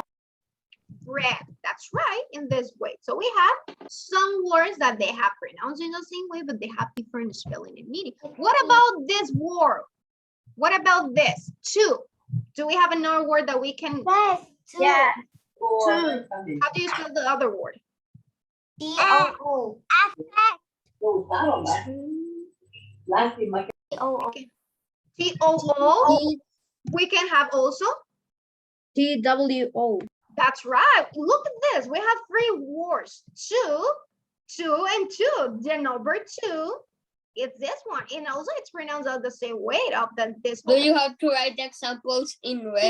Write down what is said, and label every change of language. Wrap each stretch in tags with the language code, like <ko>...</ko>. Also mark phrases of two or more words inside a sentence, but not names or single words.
<en>Bread, that's right, in this way. So we have some words that they have pronounced in the same way, but they have different spelling and meaning. What about this word? What about this? Two. Do we have another word that we can? Yes. Two. Yeah. Two. How do you spell the other word? T-O-O. T-O-O. T-O-O. We can have also? T-W-O. That's right. Look at this. We have three words. Two, and two. The number two is this one. And also it's pronounced out the same way of this Do one. you have to write the examples in red?</en>